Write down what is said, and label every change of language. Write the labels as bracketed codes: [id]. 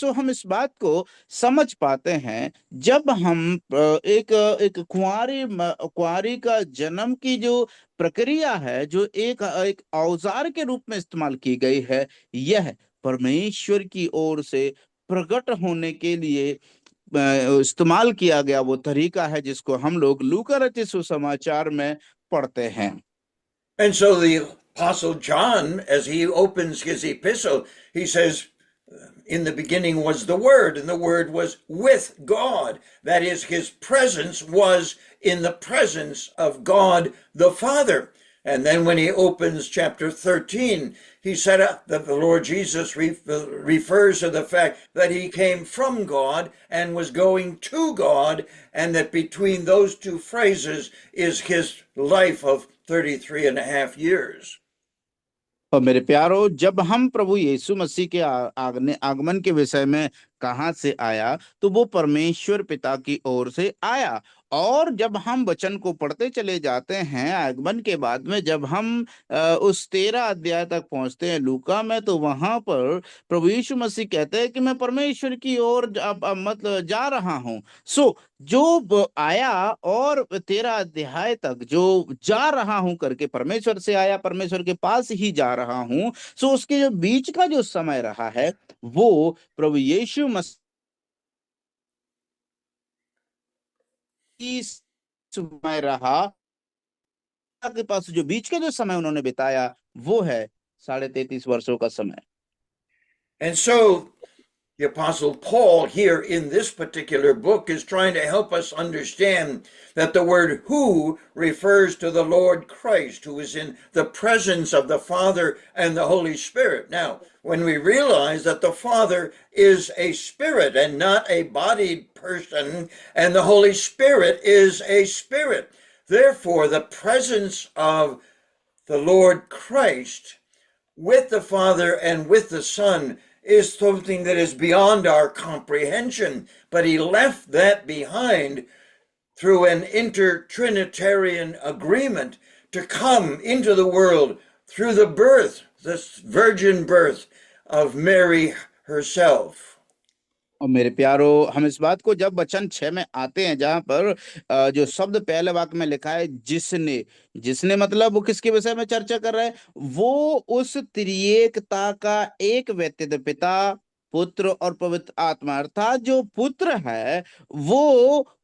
[hi] सो हम इस बात को समझ पाते हैं जब हम एक एक कुंवारी का जन्म की जो प्रक्रिया है, जो एक औजार के रूप में इस्तेमाल की गई है, यह परमेश्वर की ओर से प्रकट होने के लिए इस्तेमाल किया गया वो तरीका है जिसको हम लोग लूका रचित सुसमाचार में पढ़ते हैं। [en] And so the Apostle John, as he opens his epistle, he says, in the beginning was the Word, and the Word was with God. That is, his presence was in the presence of God the Father. And then when he opens chapter 13, he said that the Lord Jesus refers to the fact that he came from God and was going to God, and that between those two phrases is his life of 33 and a half years. [hi] और मेरे प्यारो, जब हम प्रभु यीशु मसीह के आगमन के विषय में कहाँ से आया, तो वो परमेश्वर पिता की ओर से आया। और जब हम वचन को पढ़ते चले जाते हैं आगमन के बाद में, जब हम उस 13 अध्याय तक पहुंचते हैं लूका में, तो वहां पर प्रभु यीशु मसीह कहते हैं कि मैं परमेश्वर की ओर अब मतलब जा रहा हूं। सो जो आया और 13 अध्याय तक जो जा रहा हूं करके, परमेश्वर से आया, परमेश्वर के पास ही जा रहा हूं। सो उसके जो बीच का जो समय रहा है, वो प्रभु यीशु मसीह समय रहा के पास, जो बीच का जो समय उन्होंने बिताया, वो है 33.5 वर्षों का समय। [en] And so the Apostle Paul here in this particular book is trying to help us understand that the word who refers to the Lord Christ, who is in the presence of the Father and the Holy Spirit. Now, when we realize that the Father is a spirit and not a bodied person, and the Holy Spirit is a spirit, therefore the presence of the Lord Christ with the Father and with the Son is something that is beyond our comprehension, but he left that behind through an intertrinitarian agreement to come into the world through the birth, this virgin birth of Mary herself. [hi] और मेरे प्यारो, हम इस बात को जब वचन 6 में आते हैं, जहां पर जो शब्द पहले वाक्य में लिखा है जिसने, जिसने मतलब वो किसके विषय में चर्चा कर रहा है, वो उस त्रिएकता का एक व्यक्तित्व, पिता, पुत्र और पवित्र आत्मा, अर्थात जो पुत्र है वो